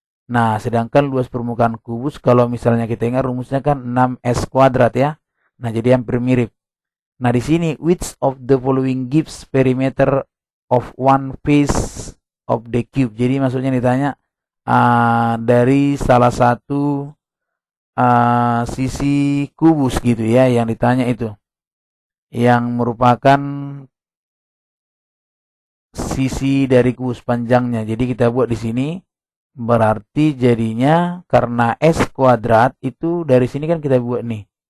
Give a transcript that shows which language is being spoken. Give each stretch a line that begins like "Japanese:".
Indonesian: Nah, sedangkan luas permukaan kubus kalau misalnya kita ingat rumusnya kan 6S kuadrat ya. Nah, jadi hampir mirip. Nah, di sini
English: which of the following gives perimeter of one face of the cube.
Indonesian: Jadi maksudnya ditanya dari salah satu sisi kubus gitu ya, yang ditanya itu. Yang merupakan sisi dari kubus panjangnya. Jadi kita buat di sini. Berarti jadinya karena S kuadrat itu dari sini kan kita buat nih.